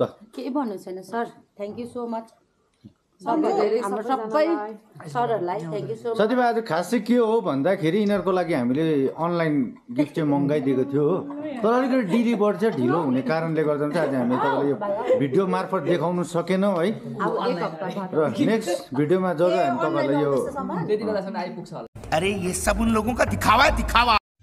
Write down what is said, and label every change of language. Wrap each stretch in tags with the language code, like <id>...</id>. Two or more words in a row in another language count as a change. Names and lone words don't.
<ne>के भन्नु छैन सर</ne> <en>thank you so much</en> <ne>हाम्रो सबै सरहरूलाई</ne> <en>thank you so much</en> <ne>साथीभाइ आज खास चाहिँ के हो भन्दाखेरि यिनीहरूको लागि हामीले</ne> <en>online gift</en> <ne>चाहिँ मगाइदिएको थियो हो तर अलिकति डिले बढ्छ ढिलो हुने कारणले गर्दा चाहिँ आज हामीले तपाईँलाई यो भिडियो मार्फत देखाउनु सकेनौँ है र नेक्स्ट भिडियोमा जब हामी तपाईँलाई यो</ne> <hi>अरे ये सब उन लोगों का दिखावा है दिखावा</hi>